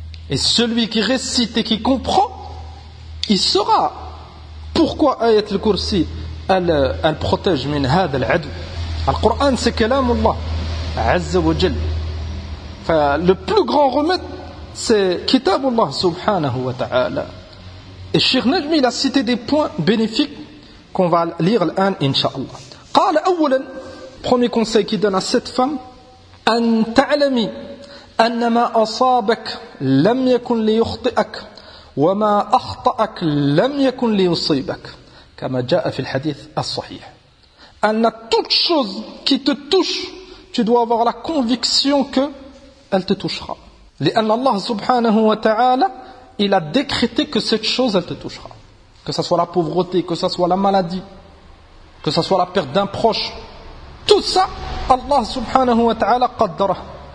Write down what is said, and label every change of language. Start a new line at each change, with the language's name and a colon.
French: Et celui qui récite et qui comprend, il saura pourquoi Ayat al-Kursi elle protège min hadha al-adu. Al-Qur'an c'est kalam Allah Azza wa Jal. Le plus grand remède c'est Kitab Allah subhanahu wa ta'ala. Et Cheikh Najmi il a cité des points bénéfiques qu'on va lire l'an inshallah.
Arabic: Qala awwalan, premier conseil qu'il donne à cette femme, an ta'lami أن ما أصابك لم يكن ليخطئك وما أخطأك لم يكن ليصيبك كما جاء في الحديث الصحيح.
French: أن toute chose qui te touche, tu dois avoir la conviction que elle te touchera. لأن الله سبحانه وتعالى il a décrété que cette chose elle te touchera. Que ça soit la pauvreté, que ça soit la maladie, que ça soit la perte d'un proche, tout ça الله سبحانه وتعالى قدره.